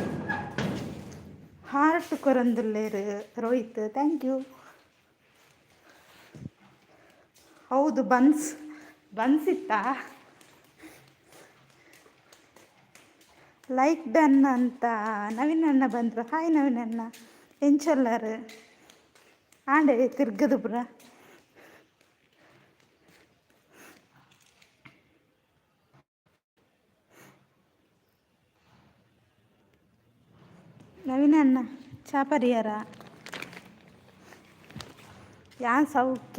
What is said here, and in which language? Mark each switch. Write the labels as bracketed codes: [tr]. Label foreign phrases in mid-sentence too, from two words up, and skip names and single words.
[tcy] ಹಾರ್ಟ್ ಕೊರಂದಿಲ್ಲೇರು ರೋಹಿತ್. [en] thank you. [kn] ಹೌದು ಬನ್ಸ್ ಇತ್ತಾ? [en] like done [kn] ಅಂತ ನವೀನ್ ಅಣ್ಣ ಬಂದರು. [tcy] ಹಾಯ್ ನವೀನ್ ಅಣ್ಣ ಎಂಚೊಲ್ಲಾರು ಆಂಡೆ ತಿರ್ಗದು ಬ್ರ. ನವೀನ್ ಅಣ್ಣ ಚಾ ಪರಿಹಾರ ಯಾನ್ ಸೌಖ್ಯ.